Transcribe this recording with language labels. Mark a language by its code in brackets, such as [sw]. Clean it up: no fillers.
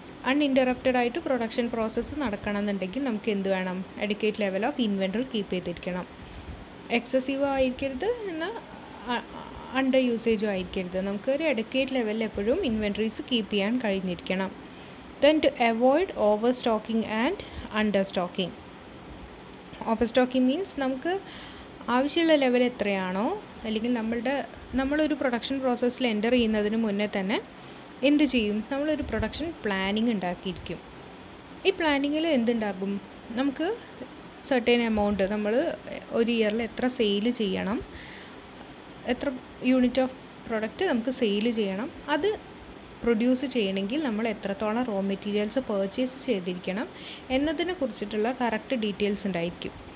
[ml] Uninterrupted ആയിട്ട് production process നടക്കണമെന്നുണ്ടെങ്കിൽ നമുക്ക് എന്ത് വേണം, adequate level of inventory keep ചെയ്തിരിക്കണം. എക്സസീവ് ആയിരിക്കരുത്, എന്നാൽ അണ്ടർ യൂസേജും ആയിരിക്കരുത്. നമുക്കൊരു അഡിക്വേറ്റ് ലെവലിൽ എപ്പോഴും ഇൻവെൻറ്ററീസ് കീപ്പ് ചെയ്യാൻ കഴിഞ്ഞിരിക്കണം. [en] Then to avoid overstocking and understocking. Overstocking means [ml] നമുക്ക് ആവശ്യമുള്ള ലെവൽ എത്രയാണോ, അല്ലെങ്കിൽ നമ്മളൊരു പ്രൊഡക്ഷൻ പ്രോസസ്സിൽ എൻ്റർ ചെയ്യുന്നതിന് മുന്നേ തന്നെ എന്ത് ചെയ്യും, നമ്മളൊരു പ്രൊഡക്ഷൻ പ്ലാനിങ് ഉണ്ടാക്കിയിരിക്കും. ഈ പ്ലാനിങ്ങിൽ എന്തുണ്ടാകും, നമുക്ക് സർട്ടൻ എമൗണ്ട് നമ്മൾ ഒരു ഇയറിൽ എത്ര സെയിൽ ചെയ്യണം, എത്ര യൂണിറ്റ് ഓഫ് പ്രൊഡക്റ്റ് നമുക്ക് സെയിൽ ചെയ്യണം, അത് പ്രൊഡ്യൂസ് ചെയ്യണമെങ്കിൽ നമ്മൾ എത്രത്തോളം റോ മെറ്റീരിയൽസ് പർച്ചേസ് ചെയ്തിരിക്കണം എന്നതിനെ കുറിച്ചിട്ടുള്ള കറക്റ്റ് ഡീറ്റെയിൽസ് ഉണ്ടായിരിക്കും.